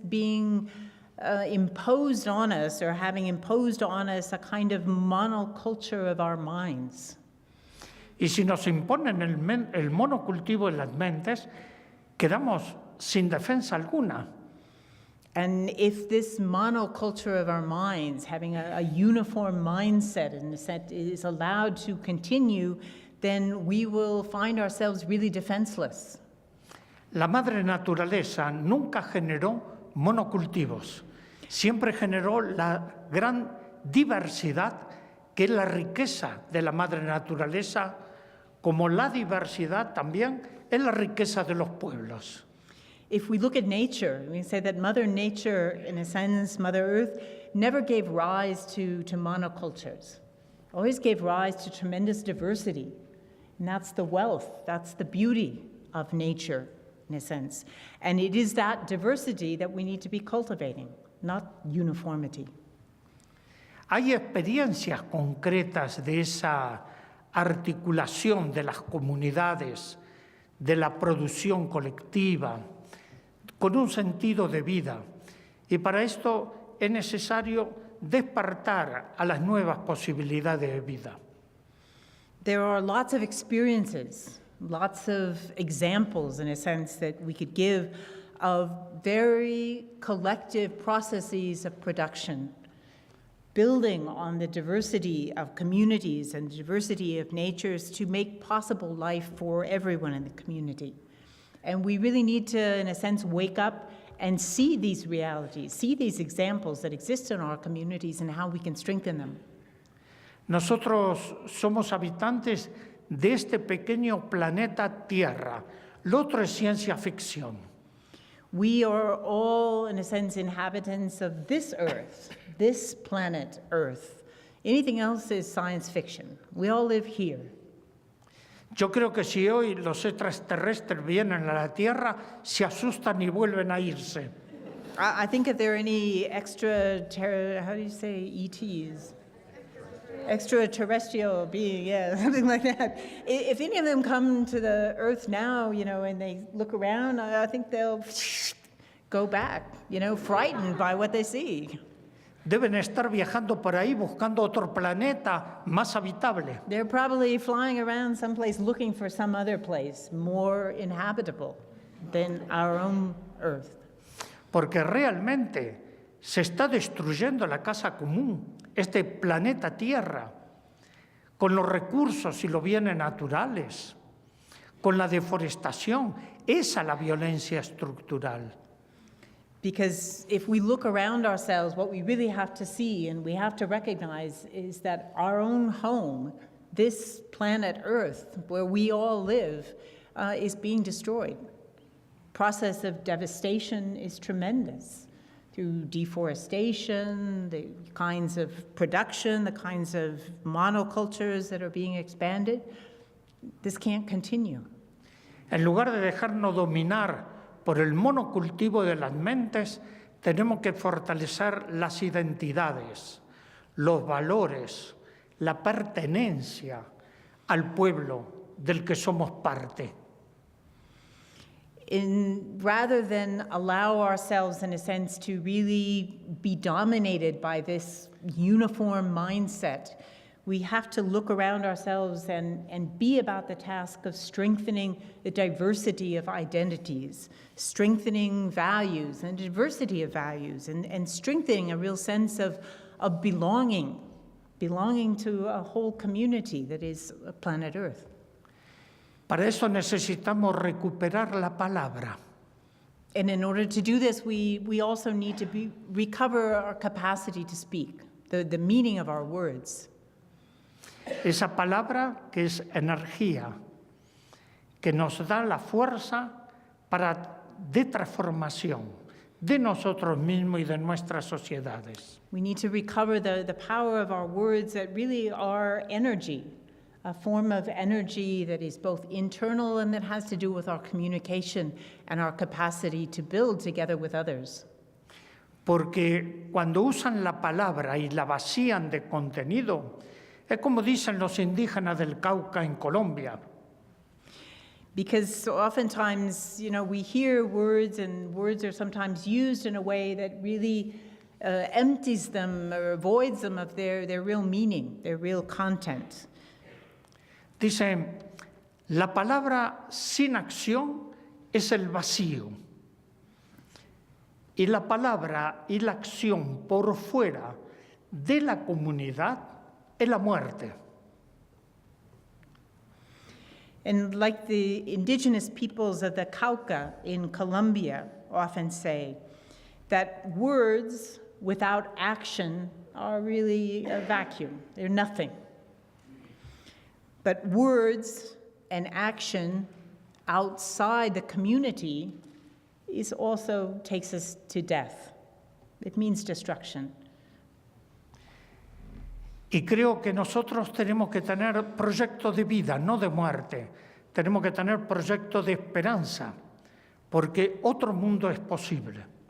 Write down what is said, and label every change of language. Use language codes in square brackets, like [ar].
[en] being imposed on us, or having imposed on us a kind of monoculture of our minds. [es] Y si nos imponen el monocultivo en las mentes, quedamos sin defensa alguna. [en] And if this monoculture of our minds, having a uniform mindset in a sense, is allowed to continue, then we will find ourselves really defenseless. [es] La madre naturaleza nunca generó monocultivos, siempre generó la gran diversidad que es la riqueza de la madre naturaleza, como la diversidad también es la riqueza de los pueblos. [en] If we look at nature, we say that Mother Nature, in a sense, Mother Earth, never gave rise to monocultures, always gave rise to tremendous diversity. And that's the wealth, that's the beauty of nature, in a sense. And it is that diversity that we need to be cultivating, not uniformity. [es] Hay experiencias concretas de esa articulación de las comunidades, de la producción colectiva, con un sentido de vida. Y para esto es necesario despertar a las nuevas posibilidades de vida. [en] There are lots of experiences, lots of examples, in a sense, that we could give of very collective processes of production, building on the diversity of communities and diversity of natures to make possible life for everyone in the community. And we really need to, in a sense, wake up and see these realities, see these examples that exist in our communities and how we can strengthen them. [es] Nosotros somos habitantes de este pequeño planeta Tierra. Lo otro es ciencia ficción. [en] We are all, in a sense, inhabitants of this Earth, this planet Earth. Anything else is science fiction. We all live here. [es] Yo creo que si hoy los extraterrestres vienen a la Tierra, se asustan y vuelven a irse. [en] I think if there are any how do you say ETs? Extraterrestrial being, yeah, something like that. If any of them come to the Earth now, and they look around, I think they'll go back, frightened by what they see. [es] Deben estar viajando por ahí buscando otro planeta más habitable. [en] They're probably flying around someplace looking for some other place more inhabitable than our own Earth. [es] Porque realmente se está destruyendo la casa común, este planeta Tierra, con los recursos y los bienes naturales, con la deforestación. Esa es la violencia estructural. [en] Because if we look around ourselves, what we really have to see and we have to recognize is that our own home, this planet Earth, where we all live, is being destroyed. Process of devastation is tremendous through deforestation, the kinds of production, the kinds of monocultures that are being expanded. This can't continue. [es] En lugar de dejarnos dominar por el monocultivo de las mentes, tenemos que fortalecer las identidades, los valores, la pertenencia al pueblo del que somos parte. [en] Rather than allow ourselves, in a sense, to really be dominated by this uniform mindset, we have to look around ourselves and be about the task of strengthening the diversity of identities, strengthening values and diversity of values, and strengthening a real sense of belonging to a whole community that is planet Earth. [es] Para eso necesitamos recuperar la palabra. [en] And in order to do this, we also need to recover our capacity to speak, the meaning of our words. [es] Esa palabra que es energía, que nos da la fuerza de transformación de nosotros mismos y de nuestras sociedades. [en] We need to recover the power of our words that really are energy, a form of energy that is both internal and that has to do with our communication and our capacity to build together with others. [es] Porque cuando usan la palabra y la vacían de contenido, es como dicen los indígenas del Cauca en Colombia. [en] Because so oftentimes, we hear words, and words are sometimes used in a way that really empties them or voids them of their real meaning, their real content. [es] Dice, la palabra sin acción es el vacío. Y la palabra y la acción por fuera de la comunidad es la muerte. [en] And like the indigenous peoples of the Cauca in Colombia often say, that words without action are really a vacuum. They're nothing. But words and action outside the community also takes us to death. It means destruction. [es] Y creo que nosotros tenemos que tener proyectos de vida, no de muerte. Tenemos que tener proyectos de esperanza, porque otro mundo es posible.